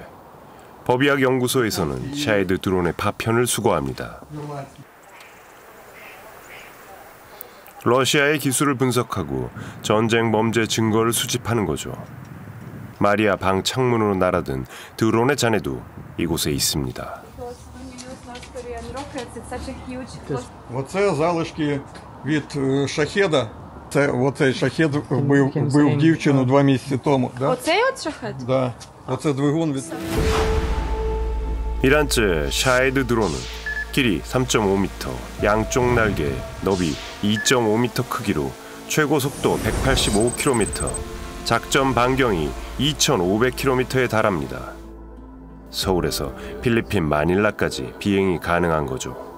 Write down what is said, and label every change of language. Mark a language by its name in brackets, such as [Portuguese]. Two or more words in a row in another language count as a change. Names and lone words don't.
[Korean] 법의학 연구소에서는 샤헤드 드론의 파편을 수거합니다. 러시아의 기술을 분석하고 전쟁 범죄 증거를 수집하는 거죠. 마리아 방 창문으로 날아든 드론의 잔해도 이곳에 있습니다. [Ukrainian] Оце залишки від шахеда. Оцей шахед вбив дівчину 2 місяці тому. Оцей от шахет? Да. Оце двигун від... [Korean] 이란제 샤헤드 드론은 길이 3.5m, 양쪽 날개 너비 2.5m 크기로 최고 속도 185km, 작전 반경이 2,500km에 달합니다. 서울에서 필리핀 마닐라까지 비행이 가능한 거죠.